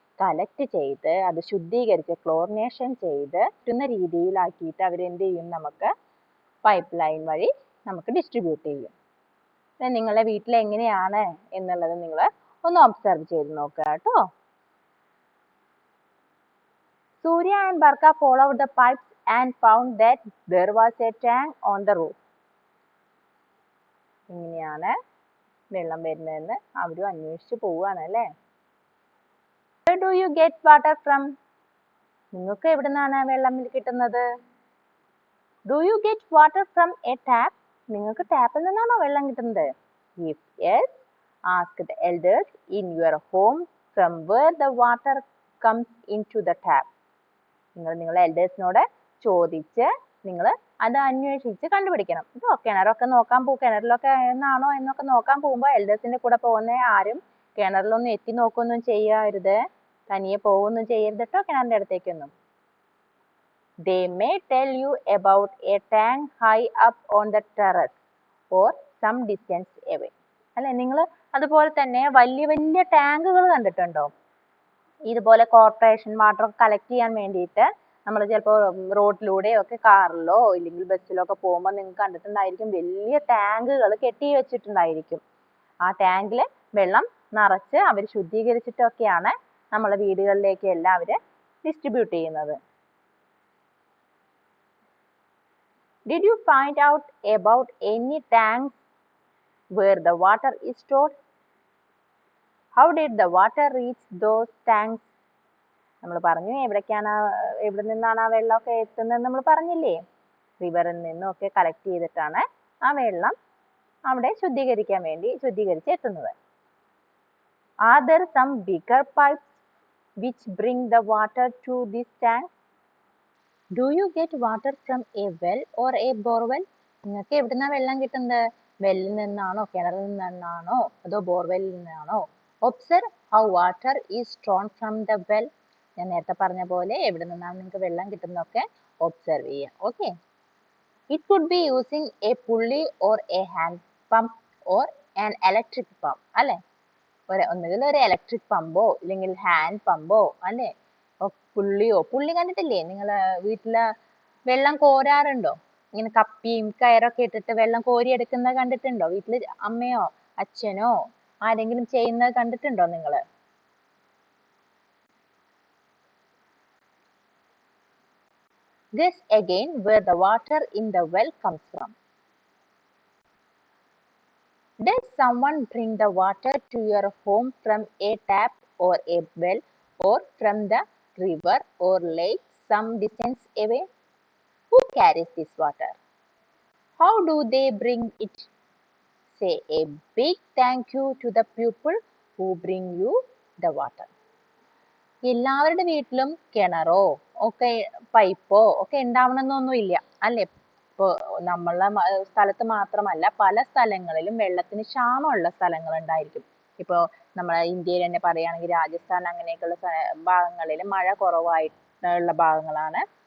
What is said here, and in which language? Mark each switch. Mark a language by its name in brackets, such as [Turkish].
[Malayalam] Collect ചെയ്ത് അത് ശുദ്ധീകരിച്ച് ക്ലോറിനേഷൻ ചെയ്ത് പറ്റുന്ന രീതിയിലാക്കിയിട്ട് അവരെന്ത് ചെയ്യും, നമുക്ക് പൈപ്പ് ലൈൻ വഴി നമുക്ക് ഡിസ്ട്രിബ്യൂട്ട് ചെയ്യും. നിങ്ങളുടെ വീട്ടിൽ എങ്ങനെയാണ് എന്നുള്ളത് നിങ്ങൾ ഒന്ന് ഒബ്സർവ് ചെയ്ത് നോക്കുക കേട്ടോ. [English] Surya and Barkha followed the pipes and found that there was a tank on the roof. [Malayalam] ഇങ്ങനെയാണ് വെള്ളം വരുന്നതെന്ന് അവരും അന്വേഷിച്ച് പോവുകയാണ് അല്ലേ. [English] Where do you get water from? [Malayalam] നിങ്ങൾക്ക് എവിടെ നിന്നാണ് വെള്ളം കിട്ടുന്നത്? [English] Do you get water from a tap? [Malayalam] നിങ്ങൾക്ക് ടാപ്പിൽ നിന്നാണോ വെള്ളം കിട്ടുന്നത്? [English] If yes, ask the elders in your home from where the water comes into the tap. [Malayalam] നിങ്ങൾ നിങ്ങളുടെ എൽഡേഴ്സിനോട് ചോദിച്ച് നിങ്ങൾ അത് അന്വേഷിച്ച് കണ്ടുപിടിക്കണം കേട്ടോ. കിണറൊക്കെ നോക്കാൻ കിണറിലൊക്കെ എന്നാണോ എന്നൊക്കെ നോക്കാൻ പോകുമ്പോൾ എൽഡേഴ്സിന്റെ കൂടെ പോകുന്ന ആരും കിണറിലൊന്നും എത്തി നോക്കൊന്നും ചെയ്യരുത്, തനിയെ പോവൊന്നും ചെയ്യരുത് കേട്ടോ കിണറിന്റെ അടുത്തേക്കൊന്നും. [English] They may tell you about a tank high up on the terrace or some distance away. [Malayalam] അല്ലെ, നിങ്ങൾ അതുപോലെ തന്നെ വലിയ വലിയ ടാങ്കുകൾ കണ്ടിട്ടുണ്ടോ? ഇതുപോലെ കോർപ്പറേഷൻ വാട്ടർ കളക്ട് ചെയ്യാൻ വേണ്ടിയിട്ട് നമ്മൾ ചിലപ്പോൾ റോഡിലൂടെയോ ഒക്കെ കാറിലോ ഇല്ലെങ്കിൽ ബസ്സിലോ ഒക്കെ പോകുമ്പോൾ നിങ്ങൾക്ക് കണ്ടിട്ടുണ്ടായിരിക്കും വലിയ ടാങ്കുകൾ കെട്ടി വെച്ചിട്ടുണ്ടായിരിക്കും. ആ ടാങ്കിൽ വെള്ളം നിറച്ച് അവർ ശുദ്ധീകരിച്ചിട്ടൊക്കെയാണ് നമ്മളെ വീടുകളിലേക്ക് എല്ലാം അവർ ഡിസ്ട്രിബ്യൂട്ട് ചെയ്യുന്നത്. [English] Did you find out about any tanks where the water is stored? How did the water reach those tanks? [Malayalam] നമ്മൾ പറഞ്ഞു എവിടെ നിന്നാണ് ആ വെള്ളമൊക്കെ എത്തുന്നത് നമ്മൾ പറഞ്ഞില്ലേ. റിവറിൽ നിന്നും ഒക്കെ കളക്ട് ചെയ്തിട്ടാണ് ആ വെള്ളം അവിടെ ശുദ്ധീകരിച്ച് എത്തുന്നത്. [English] Are there some bigger pipes which bring the water to this tank? Do you get water from a well or a borewell? [Malayalam] നിങ്ങൾക്ക് എവിടുന്നാ വെള്ളം കിട്ടുന്നത്? വെല്ലിൽ നിന്നാണോ, കിണറിൽ നിന്നാണോ, അതോ ബോർവെല്ലിൽ നിന്നാണോ? [English] Observe how water is drawn from the well. [Malayalam] ഞാൻ നേരത്തെ പറഞ്ഞ പോലെ എവിടെ നിന്നാണ് നിങ്ങൾക്ക് വെള്ളം കിട്ടുന്നതൊക്കെ ഒബ്സർവ് ചെയ്യാം. Okay. [English] It could be using a pulley or a hand pump or an electric pump. [Malayalam] അല്ലെ, ഒന്നുകിൽ ഒരു ഇലക്ട്രിക് പമ്പോ ഇല്ലെങ്കിൽ ഹാൻഡ് പമ്പോ അല്ലെ, പുള്ളി കണ്ടിട്ടില്ലേ? നിങ്ങൾ വീട്ടില് വെള്ളം കോരാറുണ്ടോ? ഇങ്ങനെ കപ്പിയും കയറൊക്കെ ഇട്ടിട്ട് വെള്ളം കോരി എടുക്കുന്നത് കണ്ടിട്ടുണ്ടോ? വീട്ടില് അമ്മയോ അച്ഛനോ ആരെങ്കിലും ചെയ്യുന്നത് കണ്ടിട്ടുണ്ടോ നിങ്ങൾ? [English] Guess again where the water in the well comes from. Does someone bring the water to your home from a tap or a well or from the river or lake some distance away? Who carries this water? How do they bring it? Say a big thank you to the people who bring you the water. [Malayalam] എല്ലാവരുടെ വീട്ടിലും കിണറോ ഒക്കെ പൈപ്പോ ഒക്കെ ഉണ്ടാവണമെന്നൊന്നുമില്ല അല്ലെ. ഇപ്പോൾ നമ്മളെ സ്ഥലത്ത് മാത്രമല്ല പല സ്ഥലങ്ങളിലും വെള്ളത്തിന് ക്ഷാമമുള്ള സ്ഥലങ്ങൾ ഉണ്ടായിരിക്കും. ഇപ്പോൾ നമ്മളെ ഇന്ത്യയിൽ തന്നെ പറയുകയാണെങ്കിൽ രാജസ്ഥാൻ അങ്ങനെയൊക്കെയുള്ള ഭാഗങ്ങളിൽ മഴ കുറവായിട്ടുള്ള ഭാഗങ്ങളാണ്.